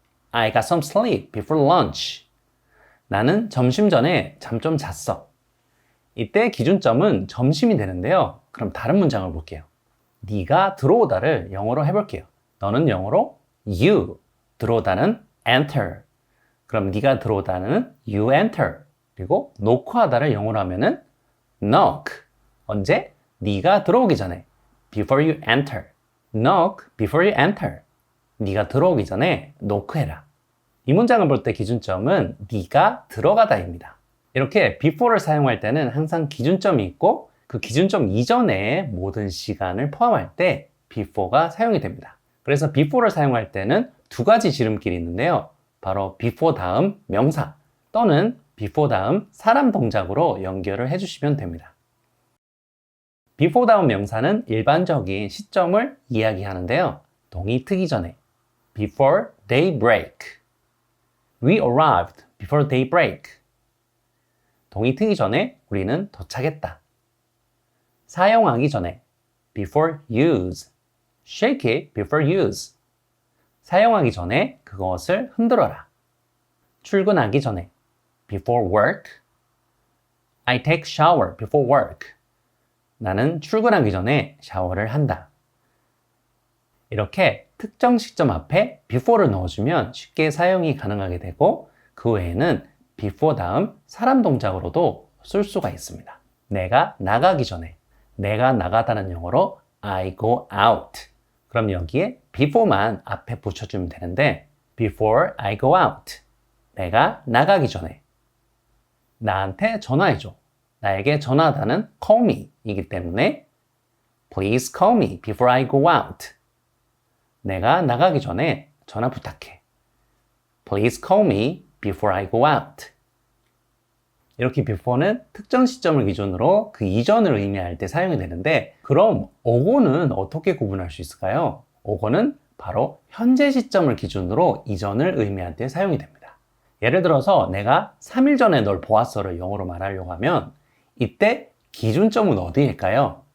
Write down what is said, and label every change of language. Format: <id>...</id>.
<en>I got some sleep before lunch.</en> <ko>나는 점심 전에 잠 좀 잤어. 이때 기준점은 점심이 되는데요. 그럼 다른 문장을 볼게요. 네가 들어오다를 영어로 해볼게요. 너는 영어로 you, 들어오다는 enter. 그럼 네가 들어오다는</ko> <en>you enter.</en> <ko>그리고 노크하다를 영어로 하면은 knock. 언제? 네가 들어오기 전에.</ko> <en>before you enter. knock before you enter.</en> <ko>네가 들어오기 전에 노크해라. 이 문장을 볼 때 기준점은 네가 들어가다입니다. 이렇게 before를 사용할 때는 항상 기준점이 있고 그 기준점 이전의 모든 시간을 포함할 때 before가 사용이 됩니다. 그래서 before를 사용할 때는 두 가지 지름길이 있는데요. 바로 before 다음 명사 또는 before 다음 사람 동작으로 연결을 해주시면 됩니다. before 다음 명사는 일반적인 시점을 이야기하는데요. 동이 트기 전에</ko> <en>before daybreak. We arrived before daybreak.</en> <ko>동이 트기 전에 우리는 도착했다. 사용하기 전에</ko> <en>before use. Shake it before use.</en> <ko>사용하기 전에 그것을 흔들어라. 출근하기 전에</ko> <en>before work. I take shower before work.</en> <ko>나는 출근하기 전에 샤워를 한다. 이렇게 특정 시점 앞에 before를 넣어주면 쉽게 사용이 가능하게 되고 그 외에는 before 다음 사람 동작으로도 쓸 수가 있습니다. 내가 나가기 전에 내가 나가다는 영어로</ko> <en>I go out.</en> <ko>그럼 여기에 before만 앞에 붙여주면 되는데</ko> <en>before I go out.</en> <ko>내가 나가기 전에 나한테 전화해줘. 나에게 전화하다는</ko> <en>call me</en> <ko>이기 때문에</ko> <en>Please call me before I go out.</en> <ko>내가 나가기 전에 전화 부탁해.</ko> <en>Please call me before I go out.</en> <ko>이렇게 before는 특정 시점을 기준으로 그 이전을 의미할 때 사용이 되는데 그럼 ago는 어떻게 구분할 수 있을까요? ago는 바로 현재 시점을 기준으로 이전을 의미할 때 사용이 됩니다. 예를 들어서 내가 3일 전에 널 보았어를 영어로 말하려고 하면 이때 기준점은 어디일까요?</ko>